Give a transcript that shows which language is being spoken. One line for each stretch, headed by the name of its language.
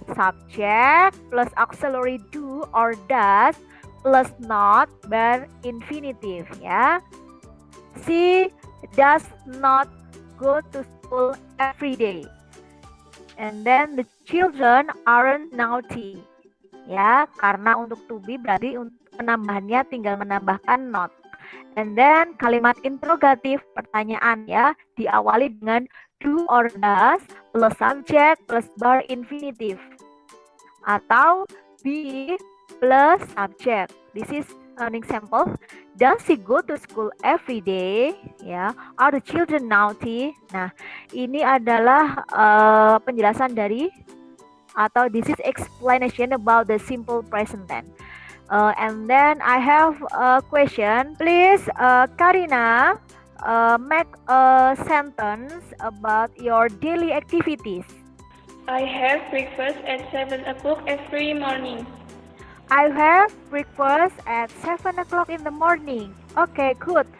English: Subject plus auxiliary do or does plus not bar infinitive ya. She does not go to school every day. And then the children aren't naughty.
Indonesian: Ya, karena untuk to be berarti penambahannya tinggal menambahkan not.
English: And then
Indonesian: kalimat interrogatif, pertanyaan ya, diawali dengan
English: do or does plus subject plus bar infinitive. Atau be plus subject. This is an example. Does he go to school every day? Ya, are the children naughty?
Indonesian: Nah, ini adalah penjelasan dari atau
English: this is explanation about the simple present tense. And then I have a question. Please, Karina, make a sentence about your daily activities. I have breakfast at 7 o'clock every morning. I have breakfast at 7 o'clock in the morning. Okay, good.